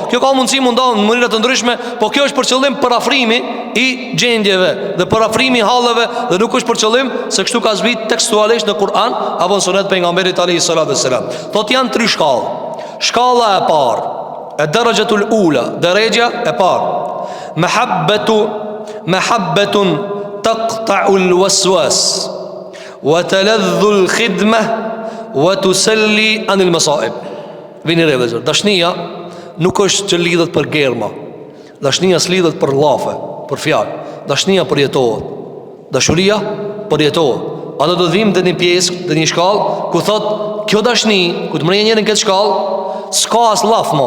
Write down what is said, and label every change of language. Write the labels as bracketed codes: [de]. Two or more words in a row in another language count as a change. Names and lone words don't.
[sq] Kjo ka mundësi mundohen në mënyra të ndryshme, po kjo është për qëllim parafrimi i gjendjeve dhe parafrimi i halleve, dhe nuk është për qëllim se kështu ka zbrit tekstualisht në Kur'an apo në sunet pejgamberit [ar] عليه السلام. [sq] Thot janë 3 shkallë. Shkalla e parë, [ar] الدرجة الأولى, [sq] darajja e parë, [ar] محبة تقطع الوسواس وتلذ الخدمة وتسلي عن المصائب. [sq] Vini re vëllezër, dashnia nuk është që lidhet për germa. Dashnia s'lidhet për llafe, për fjalë. Dashnia përjetohet. Dashuria përjetohet. Ato do të vim te një pjesë, te një shkallë ku thot kjo dashni, ku të mërë njërin këtë shkallë, s'ka as llaf mo.